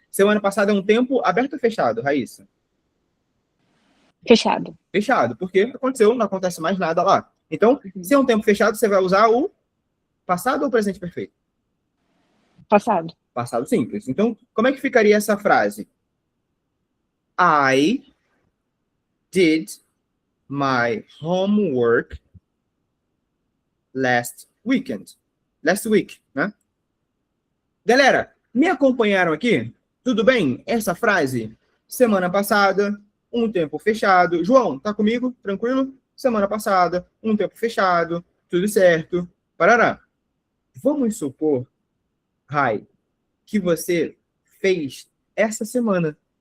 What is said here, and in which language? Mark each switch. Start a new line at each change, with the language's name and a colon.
Portuguese: Semana passada é um tempo aberto ou fechado, Raíssa? Fechado. Fechado, porque aconteceu, não acontece mais nada lá. Então, se é um tempo fechado, você vai usar o passado ou presente perfeito? Passado. Passado simples. Então, como é que ficaria essa frase?
English: I did my homework last weekend. Last week, né?
Portuguese: Galera, me acompanharam aqui? Tudo bem? Essa frase, semana passada, um tempo fechado. João, tá comigo? Tranquilo? Semana passada, um tempo fechado, tudo certo. Parará. Vamos supor, Rai, que você fez essa semana.